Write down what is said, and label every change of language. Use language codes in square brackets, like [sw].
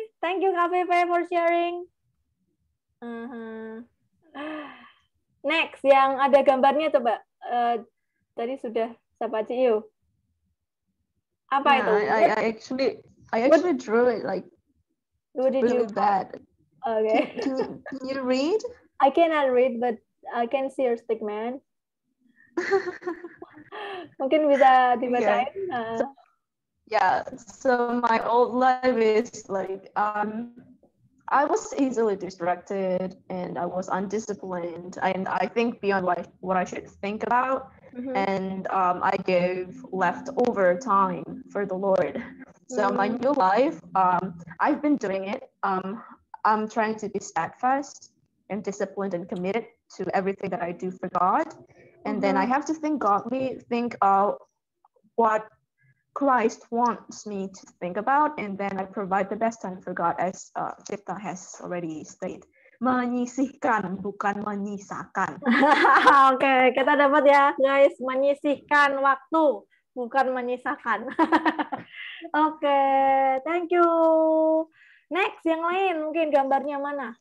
[en] Thank you KPP for sharing. [id] Next, yang ada gambarnya coba. Tadi sudah siapa Ciu? Apa itu? [en] I actually drew it like What did really you? bad. Okay. Can you read? I cannot read, but I can see your stick, man. [id] Mungkin bisa dibacain. [en] Yeah, so my old life is like I was easily distracted and I was undisciplined and I think beyond what I should think about. And I gave leftover time for the Lord. So my new life, I've been doing it. I'm trying to be steadfast and disciplined and committed to everything that I do for God. And then I have to think godly, think what Christ wants me to think about, and then I provide the best time for God, as Cipta has already stated. [id] Menyisihkan, bukan menyisakan. Oke, kita dapat ya, guys. Menyisihkan waktu, bukan menyisakan. Oke, [en] thank you. Next, [id] yang lain mungkin gambarnya mana?